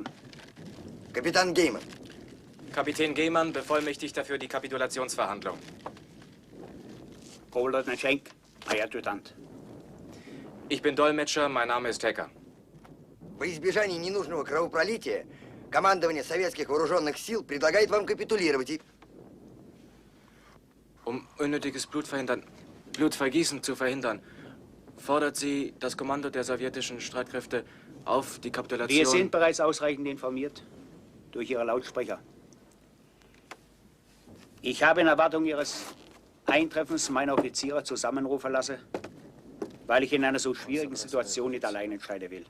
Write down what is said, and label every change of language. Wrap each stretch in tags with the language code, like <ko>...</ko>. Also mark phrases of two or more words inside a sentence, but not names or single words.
<de>Kapitän Gehman. Kapitän Gehman bevollmächtigt dafür die Kapitulationsverhandlung. Oberleutnant Schenk, Herr Adjutant. Ich bin Dolmetscher, mein Name ist Hecker.</de> <ru>Во избежание ненужного кровопролития, командование советских вооруженных сил предлагает вам капитулировать и...</ru> <de>Um unnötiges Blutvergießen zu verhindern, fordert sie das Kommando der sowjetischen Streitkräfte auf, die Kapitulation... Wir sind bereits ausreichend informiert durch Ihre Lautsprecher. Ich habe in Erwartung Ihres Eintreffens meine Offiziere zusammenrufen lassen, weil ich in einer so schwierigen Situation nicht allein entscheiden will.</de>